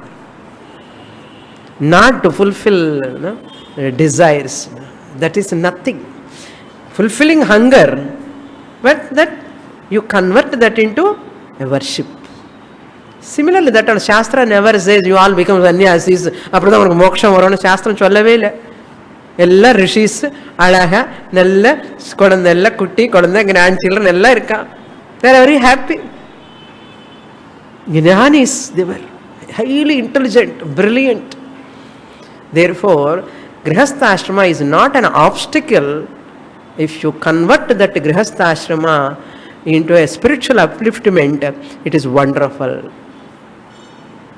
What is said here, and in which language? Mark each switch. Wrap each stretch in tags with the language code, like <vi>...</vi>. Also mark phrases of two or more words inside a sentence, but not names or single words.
<en>Not to fulfill desires. That is nothing. Fulfilling hunger, but that you convert that into a worship. Similarly, that Shastra never says you all become sannyasis,</en> <ta>அப்புடு உனக்கு மோக்ஷம் வரோணு. சாஸ்திர சொல்லவே இல்ல. எல்லா ரிஷிஸ் அழகா நல்ல குழந்தை, எல்லாம் குட்டி குழந்தை,</ta> <en>grand children</en> <ta>எல்லாம் இருக்கா.</ta> <en>they are very happy. Jnanis, they were highly intelligent, brilliant. Therefore, Grihastha Ashrama is not an obstacle. If you convert that Grihastha Ashrama into a spiritual upliftment, it is wonderful.</en>